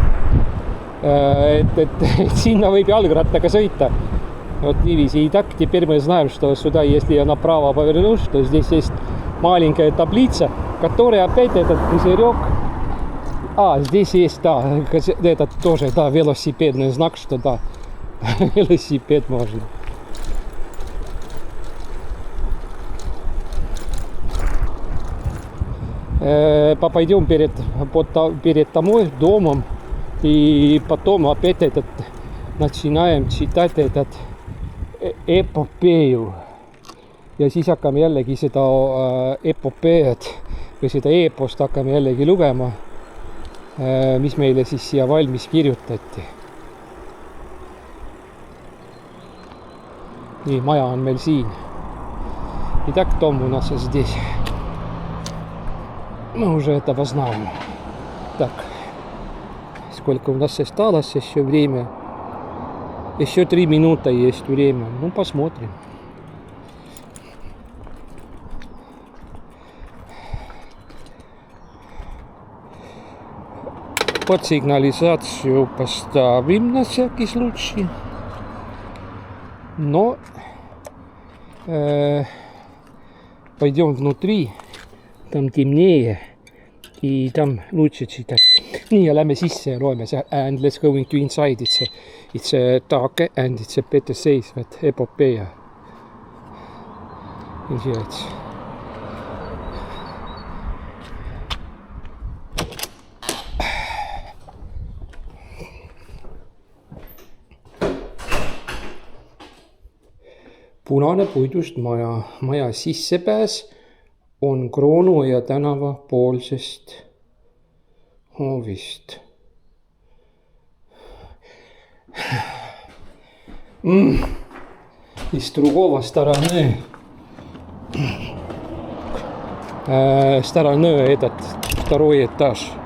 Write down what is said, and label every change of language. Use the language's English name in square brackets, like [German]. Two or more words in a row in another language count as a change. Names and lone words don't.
[Estonian] Et sinna võib jalgrattaga sõita. [Russian] Вот niiviisi, и так теперь мы знаем, что сюда, если я направо повернусь, то здесь есть маленькая таблица, который опять этот пузырек. Здесь есть, да, этот тоже, да, велосипедный знак, что да, велосипед можно. Пойдем перед домом, и потом опять начинаем читать этот эпопею. [Estonian] Ja siis hakkame jällegi seda epopeed või seda eepost hakkame jällegi lugema, mis meile siis siia valmis kirjutati. Nii, maja on meil siin. [Russian] Итак, дом у нас здесь. Мы уже этого знаем. Так, сколько у нас осталось еще время? Еще 3 минуты есть время. Ну, посмотрим. Под сигнализацию поставим на всякий случай. Но пойдем внутри. Там темнее. И там лучше читать. [Estonian] Nii, ja lähme sisse ja loeme see. [English] And let's go into inside. It's a dark and it's a better safe at epopeia. Insights. [Estonian] Punane puidust maja sissepääs on Kroonuoja tänava poolsest hoovist. [Russian] Из другого стороны этот второй этаж.